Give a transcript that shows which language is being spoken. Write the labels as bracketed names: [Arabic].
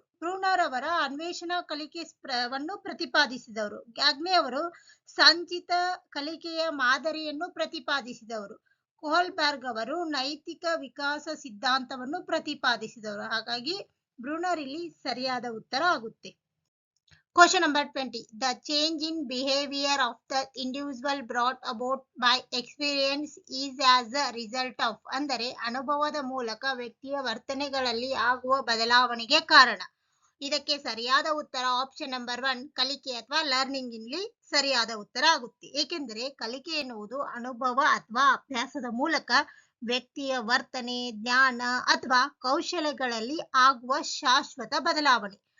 [Kannada] Bruner ಅವರ ಅನ್ವೇಷಣಾ ಕಲಿಕೆಯನ್ನು ಪ್ರತಿಪಾದಿಸಿದವರು. ಗ್ಯಾಗ್ನೆ ಅವರು ಸಂಚಿತ ಕಲಿಕೆಯ ಮಾದರಿಯನ್ನು ಪ್ರತಿಪಾದಿಸಿದವರು. ಕೋಹಲ್ಬರ್ಗ್ ಅವರು ನೈತಿಕ ವಿಕಾಸ ಸಿದ್ಧಾಂತವನ್ನು ಪ್ರತಿಪಾದಿಸಿದವರು. ಹಾಗಾಗಿ ಬ್ರೂನರ್ ಇಲ್ಲಿ ಸರಿಯಾದ ಉತ್ತರ ಆಗುತ್ತೆ. [English] Question number 20. The change in behavior of the individual brought about by experience is as a result of [Kannada] ಅಂದರೆ ಅನುಭವದ ಮೂಲಕ ವ್ಯಕ್ತಿಯ ವರ್ತನೆಗಳಲ್ಲಿ ಆಗುವ ಬದಲಾವಣೆಗೆ ಕಾರಣ. ಇದಕ್ಕೆ ಸರಿಯಾದ ಉತ್ತರ ಆಪ್ಷನ್ ನಂಬರ್ 1 ಕಲಿಕೆ ಅಥವಾ ಲರ್ನಿಂಗ್ ಇಲ್ಲಿ ಸರಿಯಾದ ಉತ್ತರ ಆಗುತ್ತೆ. ಏಕೆಂದರೆ ಕಲಿಕೆ ಎನ್ನುವುದು ಅನುಭವ ಅಥವಾ ಅಭ್ಯಾಸದ ಮೂಲಕ ವ್ಯಕ್ತಿಯ ವರ್ತನೆ ಜ್ಞಾನ ಅಥವಾ ಕೌಶಲ್ಯಗಳಲ್ಲಿ ಆಗುವ ಶಾಶ್ವತ ಬದಲಾವಣೆ.